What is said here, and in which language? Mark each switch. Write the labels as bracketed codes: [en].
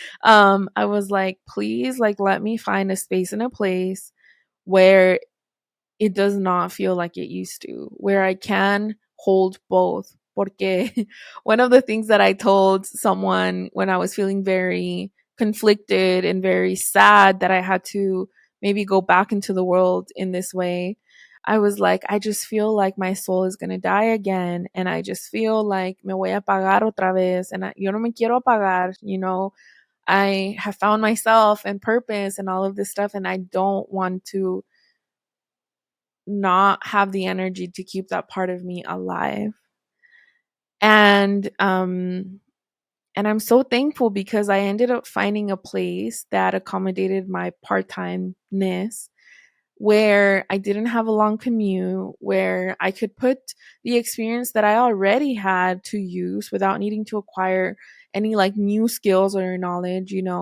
[en] I was like, please, like, let me find a space and a place where it does not feel like it used to, where I can hold both. Porque one of the things that I told someone when I was feeling very conflicted and very sad that I had to maybe go back into the world in this way, I was like, I just feel like my soul is going to die again. And I just feel like [es] me voy a apagar otra vez. [en] And [es] yo no me quiero apagar, [en] I have found myself and purpose and all of this stuff. And I don't want to not have the energy to keep that part of me alive. And I'm so thankful because I ended up finding a place that accommodated my part-timeness, where I didn't have a long commute, where I could put the experience that I already had to use without needing to acquire any like new skills or knowledge,